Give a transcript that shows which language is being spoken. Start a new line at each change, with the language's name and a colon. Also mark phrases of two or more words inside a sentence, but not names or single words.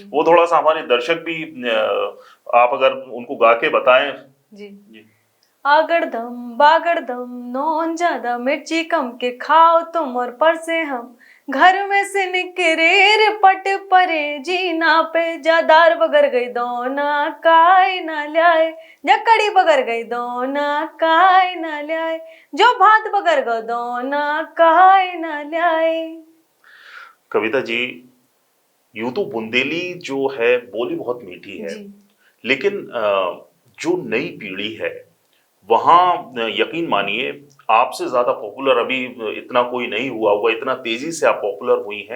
Hindi: वो थोड़ा सा हमारे दर्शक भी आप अगर उनको गा के बताएं जी।
Bundeli: आगड़दम बागड़दम नौन ज्यादा मिर्ची कम के खाओ तुम और पर से हम घर में से निकरे रे पट परे जीना पे जादार बगर गई दोना काय ना ल्याए जकड़ी बगर गई दोना काय ना ल्याए जो भात बगर गो दोना काय ना ल्याए।
Hindi: कविता जी, यूं तो बुंदेली जो है बोली बहुत मीठी है, लेकिन जो नई पीढ़ी है वहां यकीन मानिए आपसे ज्यादा पॉपुलर अभी इतना कोई नहीं हुआ होगा, इतना तेजी से आप पॉपुलर हुई हैं।